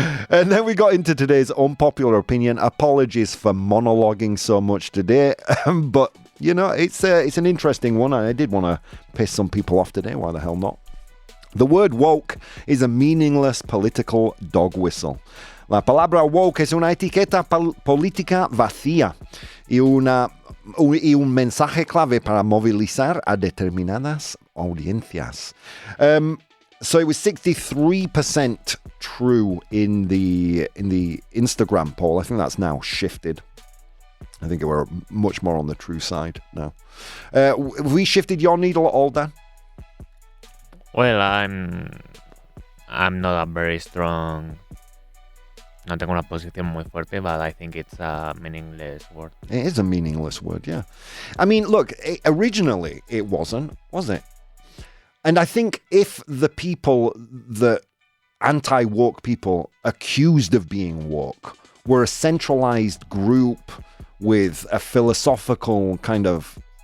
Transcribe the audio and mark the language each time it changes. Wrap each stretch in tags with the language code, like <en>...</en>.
<en>And then we got into today's unpopular opinion. Apologies for monologuing so much today. But, you know, it's an interesting one. I did want to piss some people off today. Why the hell not? The word woke is a meaningless political dog whistle.</en> <es>La palabra woke es una etiqueta política vacía y un mensaje clave para movilizar a determinadas audiencias.</es> <en>So it was 63% true in the Instagram poll. I think that's now shifted. I think we're much more on the true side now. Have we shifted your needle at all, Dan? Well, I'm not a very strong.</en> <es>No tengo una posición muy fuerte,</es> <en>but I think it's a meaningless word. It is a meaningless word, yeah. I mean, look, originally it wasn't, was it? And I think if the people, the anti-woke people accused of being woke, were a centralized group with a philosophical kind of</en>